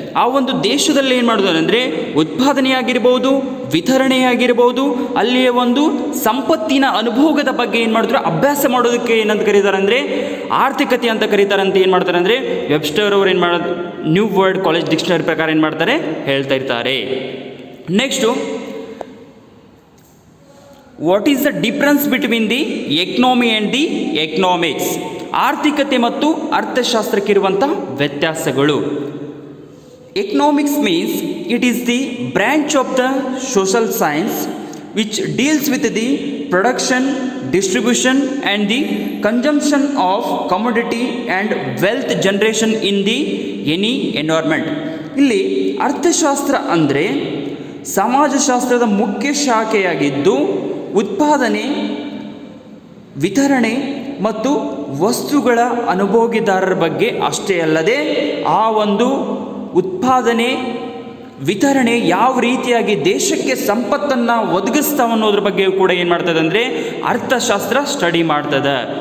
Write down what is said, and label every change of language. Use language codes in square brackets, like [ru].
[kn] ಆ ಒಂದು ದೇಶದಲ್ಲಿ ಏನು ಮಾಡೋದು ಅಂದರೆ ಉತ್ಪಾದನೆಯಾಗಿರ್ಬೋದು, ವಿತರಣೆಯಾಗಿರ್ಬೋದು, ಅಲ್ಲಿಯ ಒಂದು ಸಂಪತ್ತಿನ ಅನುಭೋಗದ ಬಗ್ಗೆ ಏನು ಮಾಡಿದ್ರು ಅಭ್ಯಾಸ ಮಾಡೋದಕ್ಕೆ ಏನಂತ ಕರೀತಾರೆ ಅಂದರೆ ಆರ್ಥಿಕತೆ ಅಂತ ಕರೀತಾರೆ ಅಂತ ಏನು ಮಾಡ್ತಾರೆ ಅಂದರೆ ವೆಬ್ಸ್ಟರ್ ಅವರು ಏನು ಮಾಡೋದು ನ್ಯೂ ವರ್ಲ್ಡ್ ಕಾಲೇಜ್ ಡಿಕ್ಷನರಿ ಪ್ರಕಾರ ಏನು ಮಾಡ್ತಾರೆ ಹೇಳ್ತಾ ಇರ್ತಾರೆ. [en] Next what is the difference between the economy and the economics. [kn] ಆರ್ಥಿಕತೆ ಮತ್ತು ಅರ್ಥಶಾಸ್ತ್ರಕ್ಕಿರುವಂಥ ವ್ಯತ್ಯಾಸಗಳು. [en] Economics means it is the branch of the social science which deals with the production, distribution and the consumption of commodity and wealth generation in the any environment. [kn] ಇಲ್ಲಿ ಅರ್ಥಶಾಸ್ತ್ರ ಅಂದರೆ ಸಮಾಜಶಾಸ್ತ್ರದ ಮುಖ್ಯ ಶಾಖೆಯಾಗಿದ್ದು ಉತ್ಪಾದನೆ, ವಿತರಣೆ ಮತ್ತು ವಸ್ತುಗಳ ಅನುಭೋಗಿದಾರರ ಬಗ್ಗೆ ಅಷ್ಟೇ ಅಲ್ಲದೆ ಆ ಒಂದು ಉತ್ಪಾದನೆ, ವಿತರಣೆ ಯಾವ ರೀತಿಯಾಗಿ ದೇಶಕ್ಕೆ ಸಂಪತ್ತನ್ನು ಒದಗಿಸ್ತಾವ ಅನ್ನೋದ್ರ ಬಗ್ಗೆ ಕೂಡ ಏನು ಮಾಡ್ತದೆ ಅಂದರೆ ಅರ್ಥಶಾಸ್ತ್ರ ಸ್ಟಡಿ ಮಾಡ್ತದೆ.